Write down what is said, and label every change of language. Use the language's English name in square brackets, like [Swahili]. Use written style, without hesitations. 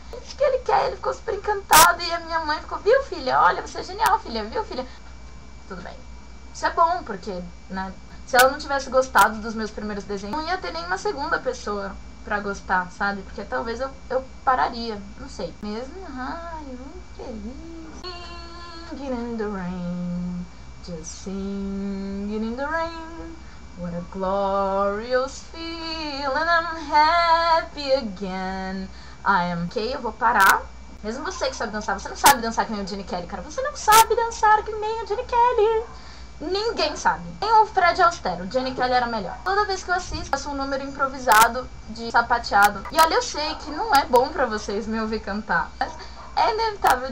[Portuguese] Ele disse que ele quer, ele ficou super encantado. E a minha mãe ficou, viu, filha? Olha, você é genial, filha, viu, filha? Tudo bem. Isso é bom, porque, né, se ela não tivesse gostado dos meus primeiros desenhos, não ia ter nenhuma segunda pessoa pra gostar, sabe? Porque talvez eu pararia, não sei. Mesmo, muito feliz. [English] Singing in the rain, just singing in the rain. What a glorious feeling, I'm happy again. [Portuguese] Ok, eu vou parar. Mesmo você que sabe dançar, você não sabe dançar que nem o Gene Kelly, cara. Você não sabe dançar que nem o Gene Kelly. Ninguém sabe. Nem o Fred Astaire, o Gene Kelly era melhor. Toda vez que eu assisto, faço um número improvisado de sapateado. E olha, eu sei que não é bom pra vocês me ouvir cantar, mas é inevitável.